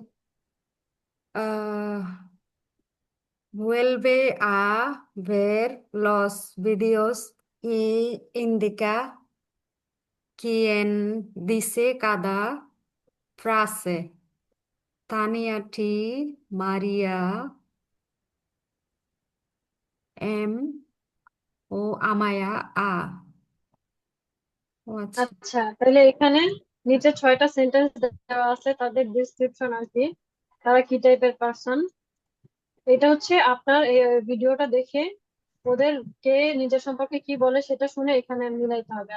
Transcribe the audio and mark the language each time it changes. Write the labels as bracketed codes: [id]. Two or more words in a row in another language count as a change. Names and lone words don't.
[es] Ah, vuelve a ver los vídeos y indica quién dice cada frase. [bn] Tania T, María M ও আমায়া আ। ও আচ্ছা। আচ্ছা, তাহলে এখানে নিচে 6টা সেন্টেন্স দেওয়া আছে, তাদের ডিসক্রিপশন আর কি, তারা কি টাইপের পার্সন। এটা হচ্ছে আপনার এই ভিডিওটা দেখে ওদের কে নিজের সম্পর্কে কি বলে সেটা শুনে এখানে মিলাইতে হবে।